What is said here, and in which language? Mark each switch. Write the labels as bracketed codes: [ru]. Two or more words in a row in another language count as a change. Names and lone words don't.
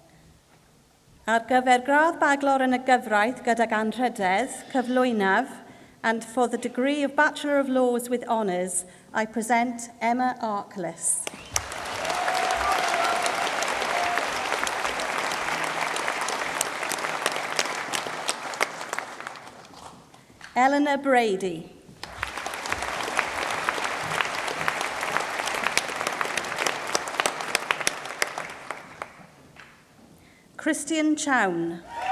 [cy] Ar gyfer gradd baglor yn y gyfraith gydag anrhydedd, cyflwynaf, [en] And for the degree of Bachelor of Laws with Honours, I present Emma Arkless. Eleanor Brady. Christian Chown.